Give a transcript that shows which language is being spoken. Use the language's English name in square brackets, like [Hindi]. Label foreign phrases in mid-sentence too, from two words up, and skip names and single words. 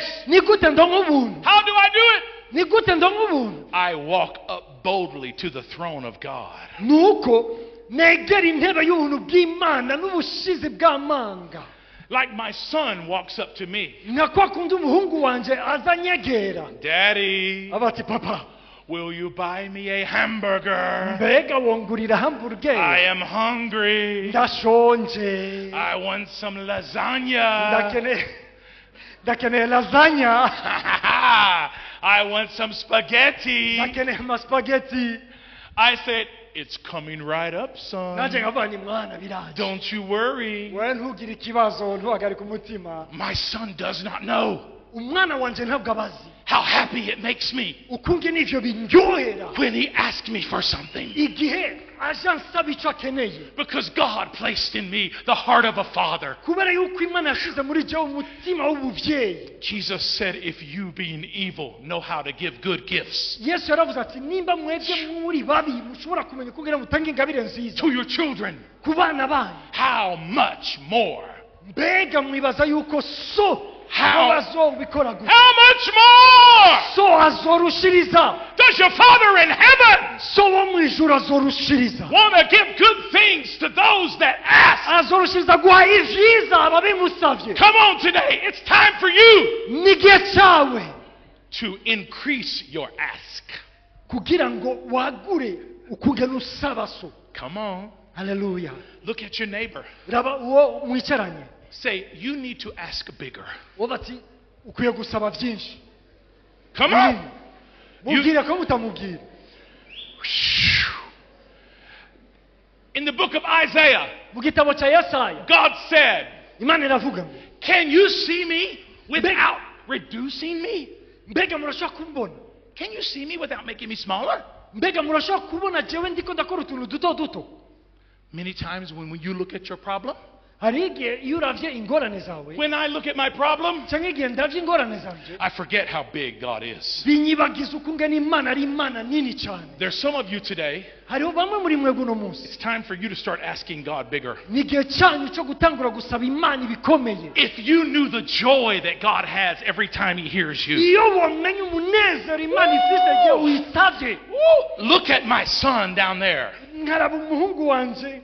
[Rundi] ni gute ndonka ubuntu? [English] How do I do it? [Rundi] ni gute ndonka ubuntu? [English] I walk up boldly to the throne of God. [Rundi] nuko negera intebe y'ubuntu bw'imana n'ubushizi bw'amanga, [English] Like my son walks up to me. [Rundi] nka kwa kundi umuhungu wanje azanyegera [English] Daddy, [Rundi] aba ati papa, [English] will you buy me a hamburger? [Rundi] mbega wongurira hamburger, [English] I am hungry. [Rundi] ndashonje, [English] I want some lasagna. [Rundi] ndakeneye lasagna, [English] I want some spaghetti. [Rundi] ndakeneye amaspageti. [English] I said, it's coming right up, son. [Rundi] nanjye nkavuga ni mwana biraje, [English] Don't you worry. [Rundi] we ntugire ikibazo, ntuhagarike umutima. [English] My son does not know [Rundi] umwana wanje ntabwo abazi [English] how happy it makes me [Rundi] ukunge n'ivyo bindyohera [English] when he asks me for something. [Rundi] igihe aje ansaba icyo akeneye, [English] Because God placed in me the heart of a father. [Rundi] kubera yuko imana yashize muri jewe umutima w'ubuvyeyi. [English] Jesus said, if you being evil know how to give good gifts [Rundi] yesu yaravuze ati nimba mwebwe muri babi mushobora kumenya ukungene mutanga ingabire nziza [English] to your children, [Rundi] ku bana banyu, [English] how much more? [Rundi] mbega mwibaza yuko so [English] How? [Rundi] azobikora gute? [English] How much more [Rundi] so azorushiriza, [English] does your Father in heaven [Rundi] so wo mw'ijuru azorushiriza, [English] want to give good things to those that ask? [Rundi] azorushiriza guha ivyiza ababimusavye. [English] Come on today. It's time for you [Rundi] n'igihe cawe [English] to increase your ask. [Rundi] kugira ngo wagure ukungene usaba so. [English] Come on. Haleluya. Look at your neighbor. [Rundi] raba uwo mwicaranye, [English] Say, you need to ask bigger. [Rundi] uwo bati ukwiye gusaba vyinshi. [English] Come on. [Rundi] mubwire ko mutamubwira. [English] In the book of Isaiah, [Rundi] mu gitabo ca yesaya [English] God said, [Rundi] imana iravuga ngo [English] can you see me without reducing me? [Rundi] mbega murashobora kumbona, [English] Can you see me without making me smaller? [Rundi] mbega murashobora kubona jewe ndiko ndakora utuntu duto duto. [English] Many times when you look at your problem, [Rundi] hari igihe iyo uravye ingorane zawe [English] when I look at my problem, [Rundi] canke igihe ndavye ingorane zanje [English] I forget how big God is. [Rundi] binyibagiza ukungena imana ari imana nini cyane. [English] There's some of you today, [Rundi] hariho bamwe muri mwe guno munsi [English] it's time for you to start asking God bigger. [Rundi] ni igihe cyanyu cyo gutangura gusaba imana ibikomeye. [English] If you knew the joy that God has every time He hears you. [Rundi] iyo wamenye umunezero imana ifise igihe uyisavye. [English] Look at my son down there [Rundi] nkaraba umuhungu wanje